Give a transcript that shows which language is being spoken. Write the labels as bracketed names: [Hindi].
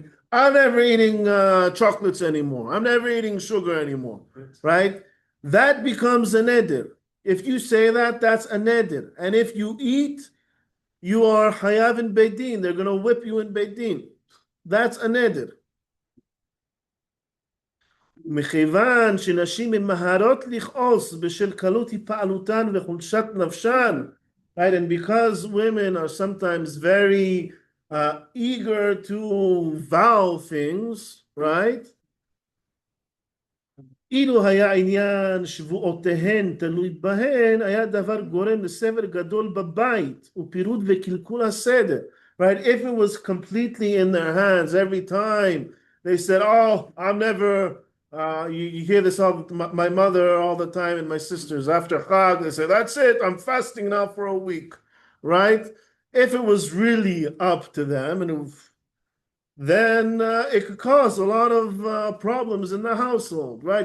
[English] I'm never eating chocolates anymore. I'm never eating sugar anymore. Right? That becomes a neder. If you say that, that's a neder. And if you eat, you are hayav in Beit Din. They're going to whip you in Beit Din. That's a neder. [Hebrew] מכיוון שנשים ממהרות לכעוס בשל קלות התפעלותן וחולשת נפשן, right? [English] And because women are sometimes very eager to vow things, right? [Hebrew] אילו היה עניין שבועותיהן תלוי בהן, היה דבר גורם לסבל גדול בבית ופירוד וקלקול הסדר. [English] Right? If it was completely in their hands every time they said, oh, I'm never, you hear this all, my mother all the time and my sisters, after Chag, they say, that's it, I'm fasting now for a week. Right? If it was really up to them, and then it could cause a lot of problems in the household, right?